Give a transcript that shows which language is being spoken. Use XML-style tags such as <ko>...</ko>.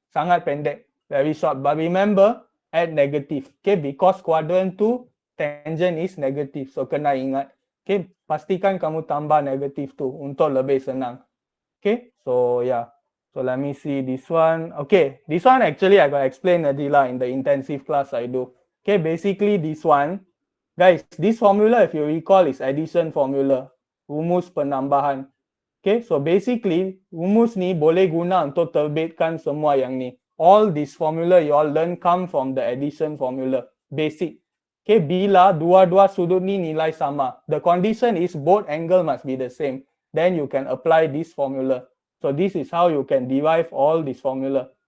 <ms>Sangat pendek,</ms> <en>very short. But remember, add negative. Okay, because quadrant 2 tangent is negative.</en> <ms>So kena ingat. Okay, pastikan kamu tambah negatif tu untuk lebih senang.</ms> <en>Okay, so yeah. So let me see this one. Okay, this one actually I got explain tadi lah in the intensive class I do. Okay, basically this one, guys, this formula if you recall is addition formula,</en> <ms>rumus penambahan.</ms> <en>Okay, so basically</en> <ms>rumus ni boleh guna untuk terbitkan semua yang ni.</ms> <en>All this formula you all learn come from the addition formula, basic. Okay,</en> <ms>bila dua-dua sudut ni nilai sama,</ms> <en>the condition is both angle must be the same. Then you can apply this formula. So this is how you can derive all this formula.</en>